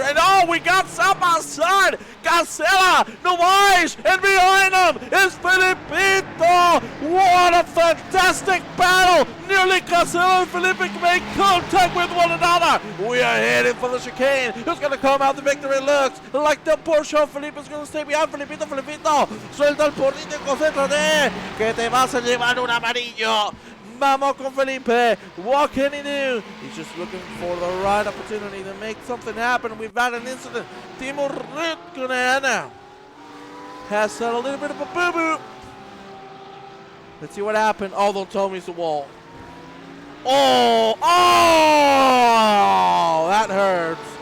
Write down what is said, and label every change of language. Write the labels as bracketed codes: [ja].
[en] And oh, we got side by side. Casella, Novais, and behind him is Felipito. What a fantastic battle. Nearly Casella and Felipe make contact with one another. We are heading for the chicane. Who's going to come out the victory? Looks like the Porsche. Felipe is going to stay behind. Felipito. [es] Suelta el porrito y concéntrate, que te vas a llevar un amarillo. Vamos con Felipe. [en] What can he do? He's just looking for the right opportunity to make something happen. We've had an incident. Timo Ritkonen has had a little bit of a boo-boo. Let's see what happened. Oh, don't tell me it's the wall. Oh, that hurts.